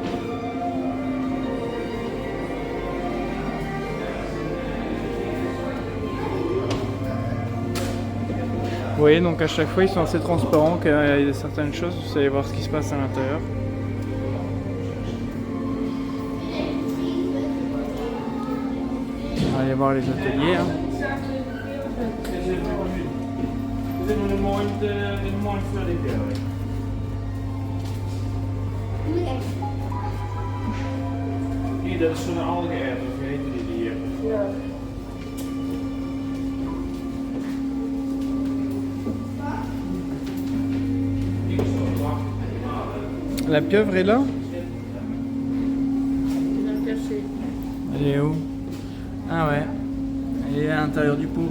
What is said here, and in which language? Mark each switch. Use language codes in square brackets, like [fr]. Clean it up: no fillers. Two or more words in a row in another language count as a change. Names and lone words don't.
[fr] Vous voyez, donc à chaque fois ils sont assez transparents qu'il y a certaines choses, vous savez voir ce qui se passe à l'intérieur. On va aller voir les ateliers, hein. [nl] Dat is zo'n algeërf, hoe heet die hier? Ja. [fr] La pieuvre est là? Il a caché. Elle est où? Ah ouais, elle est à l'intérieur du pot.